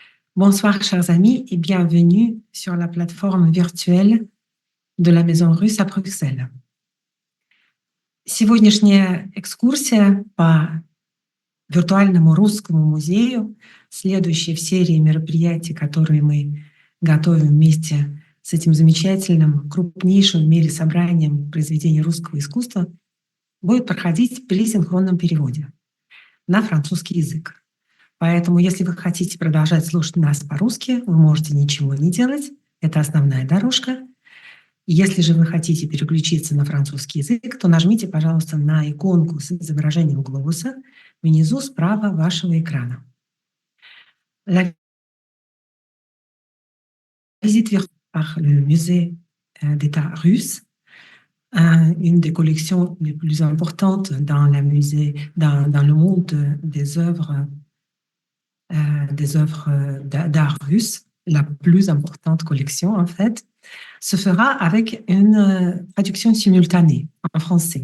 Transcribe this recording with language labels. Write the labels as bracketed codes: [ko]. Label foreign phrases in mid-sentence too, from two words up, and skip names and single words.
[fr] Bonsoir, chers amis, et bienvenue sur la plateforme virtuelle de la Maison Russe à Bruxelles. [ru] Сегодняшняя экскурсия по виртуальному русскому музею, следующая в серии мероприятий, которые мы готовим вместе с этим замечательным, крупнейшим в мире собранием произведений русского искусства, будет проходить при синхронном переводе на французский язык. Поэтому, если вы хотите продолжать слушать нас по-русски, вы можете ничего не делать. Это основная дорожка. Если же вы хотите переключиться на французский язык, то нажмите, пожалуйста, на иконку с изображением глобуса внизу справа вашего экрана. [fr] La visite virtuelle par le musée d'État russe, une des collections les plus importantes dans le monde des œuvres d'art russe, la plus importante collection en fait, se fera avec une traduction simultanée en français.